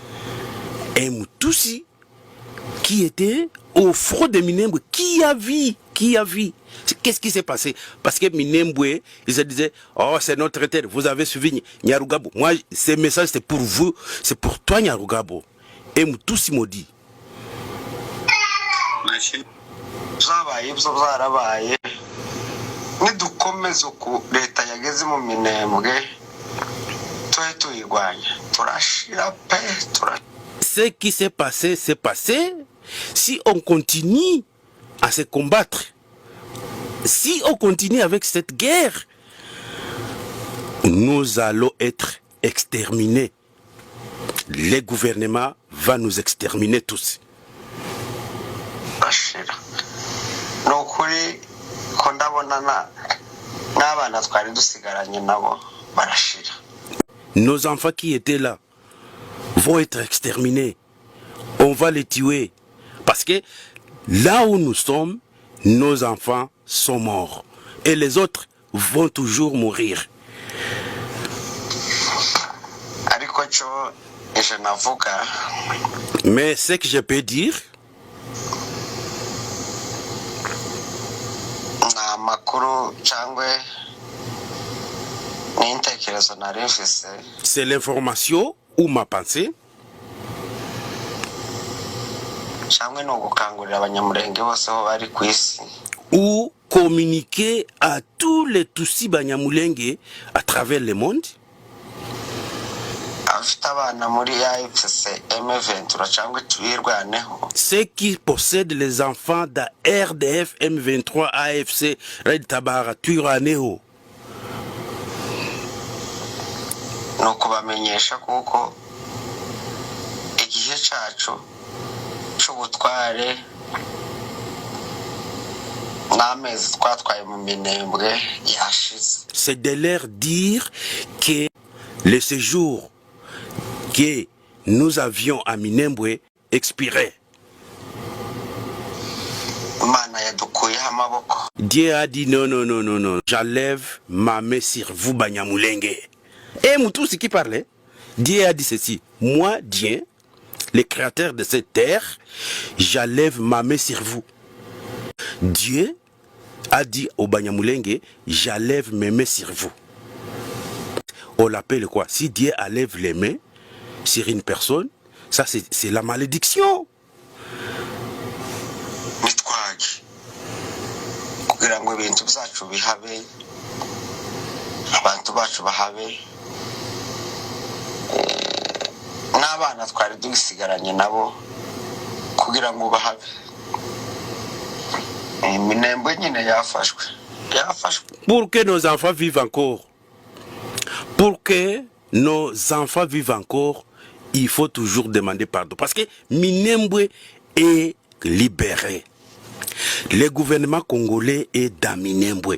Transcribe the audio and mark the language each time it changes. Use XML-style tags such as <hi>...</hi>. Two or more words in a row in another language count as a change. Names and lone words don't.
<fr>Et Moutousi, qui était au front de Minembwe, qui qui a vu. Qu'est-ce qui s'est passé? Parce que Minembwe, ils se disaient, oh, c'est notre terre, vous avez suivi Nyarugabo. Moi, ces messages, c'est pour vous, c'est pour toi, Nyarugabo. Et Moutoussi Modi.</fr> <rw>zabaye ibyo byarabaye nidukomeza uku leta yageze mu minembwe tuhe tuyirwanya turashira pe</rw> <fr>Ce qui s'est passé, c'est passé. Si on continue à se combattre, si on continue avec cette guerre, nous allons être exterminés. Le gouvernement va nous exterminer tous.</fr> <rw>bashira nokuri ko ndabona n'abana twari dusigaranye nabo barashira.</rw> <fr>Nos enfants qui étaient là vont être exterminés. On va les tuer. Parce que là où nous sommes, nos enfants sont morts. Et les autres vont toujours mourir.</fr> <rw>ariko cyo ejo navuga</rw> <fr>Mais ce que je peux dire,</fr> <rw>nta makuru cyangwa n'intekerezo nari mfise</rw> <fr>c'est l'information ou ma pensée,</fr> <rw>cyangwa ni ugukangurira abanyamurenge bose aho bari ku isi</rw> <fr>ou communiquer à tous les Tutsi Banyamulenge à travers le monde,</fr> <rw>abafite abana muri AFC M23 cyangwa tuyirwaneho</rw> <fr>ceux qui possèdent les enfants de RDF M23 AFC Red Tabara Twiraneho,</fr> <rw>ni ukubamenyesha kuko igihe cyacu cy'ubutware n'amezi twatwaye mu minembwe yashize.</rw> <fr>c'est de leur dire que le séjour que nous avions à Minembwe expirait.</fr> <rw>Imana yadukuyeho amaboko.</rw> <fr>Dieu a dit non, non, non, non, non, j'enlève ma main sur vous, Banyamulenge. Et Moutousi qui parlait, Dieu a dit ceci, moi, Dieu, le créateur de cette terre, j'enlève ma main sur vous. Dieu a dit au Banyamulenge, j'enlève mes mains sur vous. On l'appelle quoi? Si Dieu enlève les mains sur une personne, ça c'est la malédiction.</fr> <rw>Nitwage kugira ngo ibintu byacu bihabe abantu bacu bahabe n'abana twari dusigaranye nabo kugira ngo bahabe. Minembwe nyine yafashwe.</rw> <fr>Pour que nos enfants vivent encore, pour que nos enfants vivent encore, il faut toujours demander pardon. Parce que Minembwe est libéré. Le gouvernement congolais est dans Minembwe.</fr>